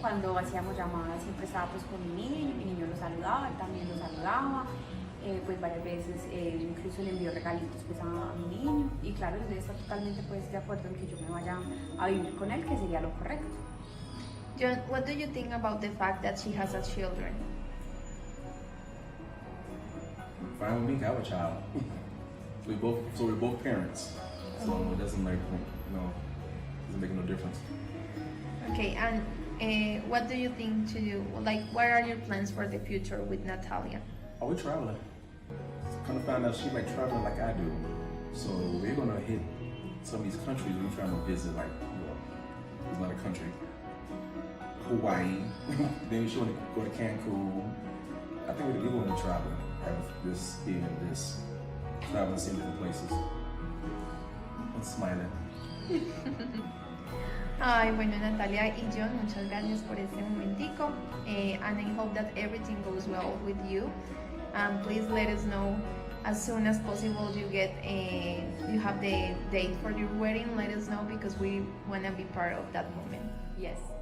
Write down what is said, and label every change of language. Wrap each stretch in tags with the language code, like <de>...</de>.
<es>Cuando hacíamos llamadas siempre estaba pues con mi niño lo saludaba, él también lo saludaba, pues varias veces incluso le envió regalitos pues a mi niño y claro, él está totalmente pues de acuerdo en que yo me vaya a vivir con él, que sería lo correcto.</es> <en>John, what do you think about the fact that she has a children? Fine with me to have a child. We're both parents, so it doesn't make doesn't make no difference. Okay, and what do you think to do? Like, what are your plans for the future with Natalia? Oh, we're traveling. Come to find out she like traveling like I do. So we're gonna hit some of these countries we're trying to visit, like, there's a lot of country. Hawaii. Then she wanna go to Cancun. I think we're going to travel. Have this being this traveling, seeing different places. And smiling.</en> <es>Ay, bueno, Natalia y John, muchas gracias por este momentico.</es> <en>And I hope that everything goes well with you. Please let us know as soon as possible you have the date for your wedding. Let us know because we want to be part of that moment. Yes.</en>